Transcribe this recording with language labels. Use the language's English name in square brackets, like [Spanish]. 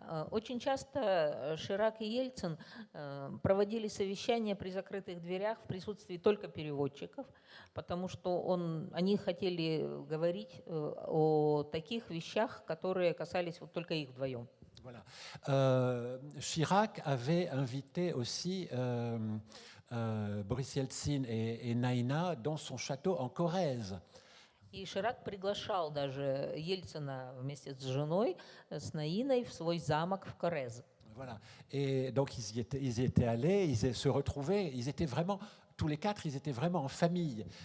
[Russian] Очень часто Ширак и Ельцин проводили совещания при закрытых дверях в присутствии только переводчиков, потому что они хотели говорить о таких вещах, которые касались вот только их вдвоем. [French] Voilà. Chirac avait invité aussi Boris Yeltsin et Naïna dans son château en Corrèze. [Russian] И Ширак приглашал даже Ельцина вместе с женой, с Наиной, в свой замок в Коррез. [French] Voilà. Et donc ils y étaient allés, ils se retrouvaient, ils étaient vraiment, tous les quatre, ils étaient vraiment en famille.